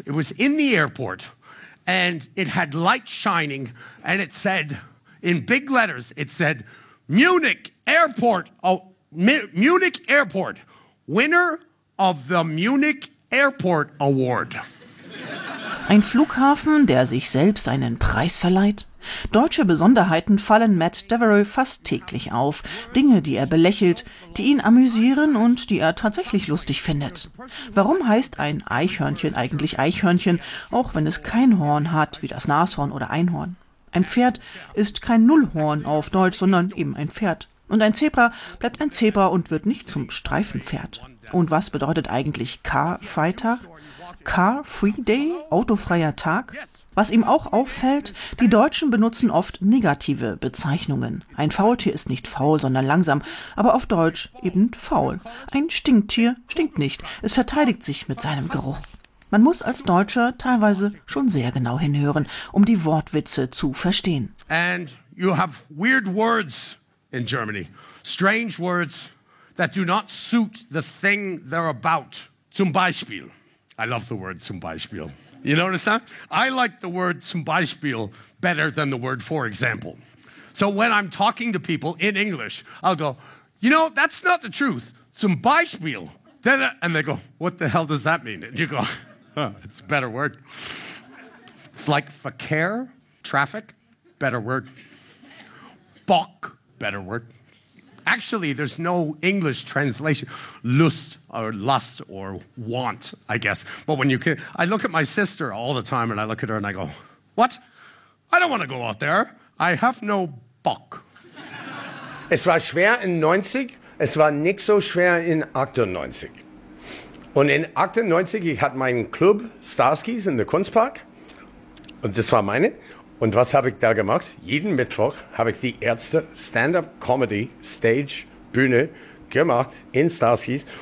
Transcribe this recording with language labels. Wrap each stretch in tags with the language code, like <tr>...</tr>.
<en>It was in the airport, and it had light shining, and it said, in big letters, it said, Munich Airport, Munich Airport, winner of the Munich Airport Award.</en> <de>Ein Flughafen, der sich selbst einen Preis verleiht? Deutsche Besonderheiten fallen Matt Devereux fast täglich auf. Dinge, die er belächelt, die ihn amüsieren und die er tatsächlich lustig findet. Warum heißt ein Eichhörnchen eigentlich Eichhörnchen, auch wenn es kein Horn hat, wie das Nashorn oder Einhorn? Ein Pferd ist kein Nullhorn auf Deutsch, sondern eben ein Pferd. Und ein Zebra bleibt ein Zebra und wird nicht zum Streifenpferd. Und was bedeutet eigentlich Car-Freitag?</de> <en>Car-Free-Day,</en> <de>autofreier Tag? Was ihm auch auffällt, die Deutschen benutzen oft negative Bezeichnungen. Ein Faultier ist nicht faul, sondern langsam, aber auf Deutsch eben faul. Ein Stinktier stinkt nicht, es verteidigt sich mit seinem Geruch. Man muss als Deutscher teilweise schon sehr genau hinhören, um die Wortwitze zu verstehen.</de> <en>And you have weird words in Germany. Strange words that do not suit the thing they're about.</en> <de>Zum Beispiel.</de> <en>I love the word</en> <de>zum Beispiel.</de> <en>You notice that? I like the word</en> <de>zum Beispiel</de> <en>better than the word for example. So when I'm talking to people in English, I'll go, you know, that's not the truth.</en> <de>Zum Beispiel.</de> <en>And they go, what the hell does that mean? And you go, huh, it's a better word. It's like Verkehr, traffic, better word. Bock, better word. Actually, there's no English translation. Lust or want, I guess. But when you can, I look at my sister all the time and I look at her and I go, what? I don't want to go out there. I have no Bock.</en> <de>Es war schwer in 90. Es war nicht so schwer in 98. Und in 98, ich hatte meinen Club Starskis in der Kunstpark. Und das war meine. Und was habe ich da gemacht? Jeden Mittwoch habe ich die erste Stand-Up-Comedy-Stage-Bühne gemacht in Starskis.</de>